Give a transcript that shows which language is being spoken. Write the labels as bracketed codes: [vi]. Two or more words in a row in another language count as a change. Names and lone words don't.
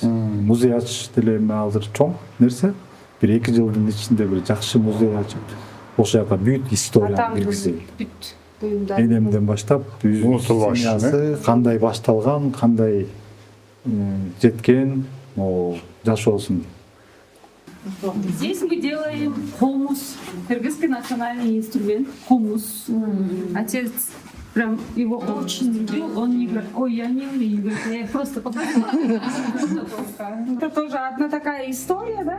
[ky] Музей ачыш деле эми азыр чоң нерсе. Бир 2 жылдын ичинде бир жакшы музей ачып, ошол жака бүт историяны киргизели. Эдемден баштап, семьясы кандай башталган, кандай жеткен, жашоосун. [ru] Здесь мы делаем хомус, кыргызский национальный инструмент, хомус. Отец прям его очень любил, он не говорит, ой, я не умею играть, я просто попросила. Это тоже одна такая история, да?